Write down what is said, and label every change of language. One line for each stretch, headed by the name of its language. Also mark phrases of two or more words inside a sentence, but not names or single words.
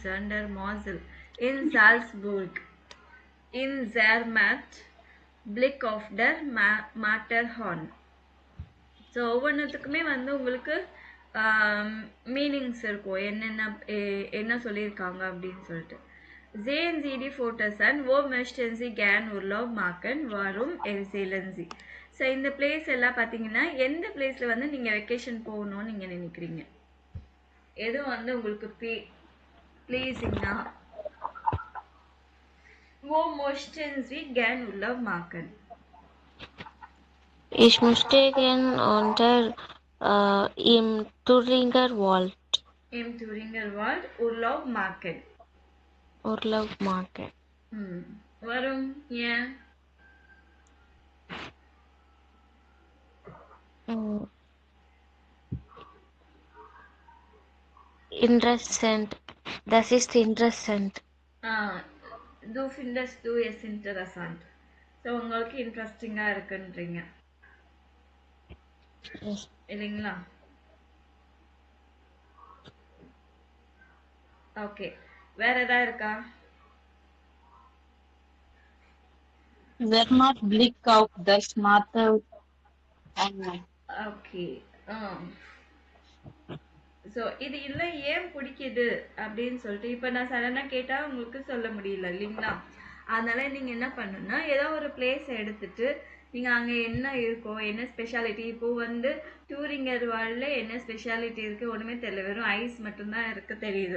German: An der Mosel, in Salzburg, in Zermatt, Blick auf der Matterhorn.
Tamil: ஸோ ஒவ்வொன்றுத்துக்குமே வந்து உங்களுக்கு மீனிங்ஸ் இருக்கும், என்ன சொல்லியிருக்காங்க அப்படின்னு சொல்லிட்டு.
German: Sehen Sie die Fotos an, wo möchten Sie gern Urlaub machen, warum erzählen Sie?
Tamil: ஸோ இந்த பிளேஸ் எல்லாம் பார்த்தீங்கன்னா எந்த பிளேஸில் வந்து நீங்கள் வெக்கேஷன் போகணும்னு நீங்கள் நினைக்கிறீங்க? எதுவும் வந்து உங்களுக்கு ப்ளீஸிங்னா
German: wo möchten Sie gern Urlaub machen? Ich möchte gern unter im Thüringer Wald Im Thüringer Wald Urlaub machen. Urlaub machen. Warum? Yeah. Interessant. Das ist interessant. Du findest du es interessant.
Tamil: ஸோ உங்களுக்கு இன்ட்ரெஸ்டிங்காக இருக்குன்றீங்க இல்லைங்களா? ஓகே, வேற ஏதாவது இருக்கா?
German: Zermatt Blick auf das Matterhorn.
Tamil: ஓகே. ஸோ இது இல்லை ஏன் பிடிக்குது அப்படின்னு சொல்லிட்டு இப்போ நான் சடனாக கேட்டால் உங்களுக்கு சொல்ல முடியல இல்லைங்களா? அதனால நீங்கள் என்ன பண்ணணும்னா ஏதோ ஒரு பிளேஸை எடுத்துட்டு நீங்கள் அங்கே என்ன இருக்கும், என்ன ஸ்பெஷாலிட்டி. இப்போ வந்து டூரிங்கர் வால்டில் என்ன ஸ்பெஷாலிட்டி இருக்குது ஒன்றுமே தெரியல, வெறும் ஐஸ் மட்டும்தான் இருக்க தெரியுது.